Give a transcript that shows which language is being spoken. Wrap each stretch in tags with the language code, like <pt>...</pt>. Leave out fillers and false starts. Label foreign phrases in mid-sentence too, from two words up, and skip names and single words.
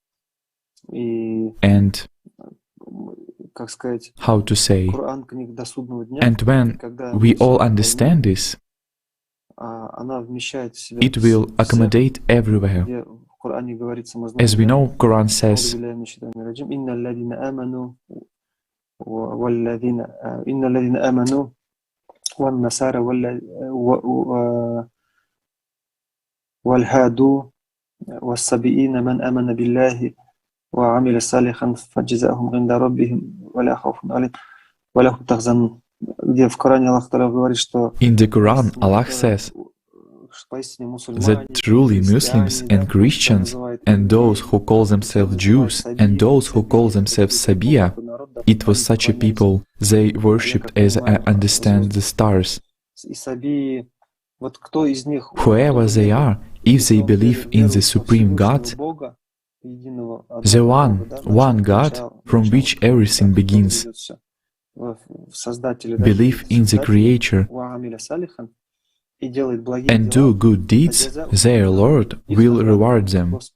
<en>And, how to say, and when we all understand this, it will accommodate everywhere. As we know, Quran says,</en> <ar>والهادو والسبئين من آمن بالله وعمل صالحا فجزاؤهم عند ربهم ولا خوف عليهم ولا هم يحزنون.</ar> <ru>Где в Коране</ru> <ar>الله تعالى</ar> <ru>говорит, что</ru> <en>in the Quran, Allah says that truly Muslims and Christians and those who call themselves Jews and those who call themselves Sabiya, it was such a people they worshipped as I understand the stars. Whoever they are, if they believe in the Supreme God, the one God from which everything begins, believe in the Creator, and do good deeds, their Lord will reward them.</en>